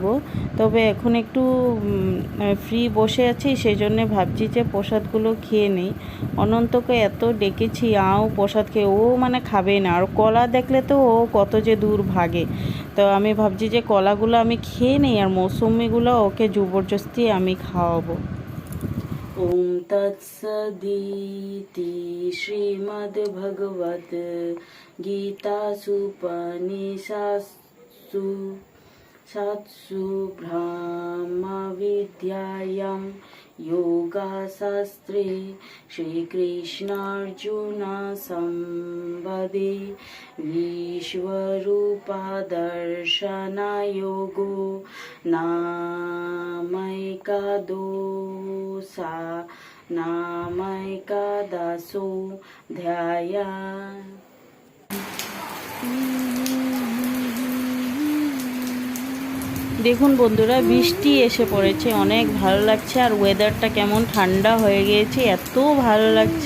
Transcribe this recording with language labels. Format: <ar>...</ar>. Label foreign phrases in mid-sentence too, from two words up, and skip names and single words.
<bn>তবে এখন একটু ফ্রি বসে আছি, সেই জন্যে ভাবছি যে প্রসাদগুলো খেয়ে নিই। অনন্তকে এত ডেকেছি, আও প্রসাদ খেয়ে, ও মানে খাবেই না। আর কলা দেখলে তো ও কত যে দূর ভাগে। তো আমি ভাবছি যে কলাগুলো আমি খেয়ে নিই, আর মৌসুমিগুলো ওকে জবরদস্তি আমি খাওয়াবো।</bn> <sa>ओम तत्सदिति श्रीमद्भगवद् गीतासूपनिषत्सु ब्रह्मविद्यायां योगशास्त्रे श्रीकृष्णार्जुनसंवादे विश्वरूपदर्शनयोगो नामैकादशोऽध्यायः।</sa> <bn>দেখুন বন্ধুরা, বৃষ্টি এসে পড়েছে, অনেক ভালো লাগছে। আর ওয়েদারটা কেমন ঠান্ডা হয়ে গিয়েছে, এত ভালো লাগছে।</bn>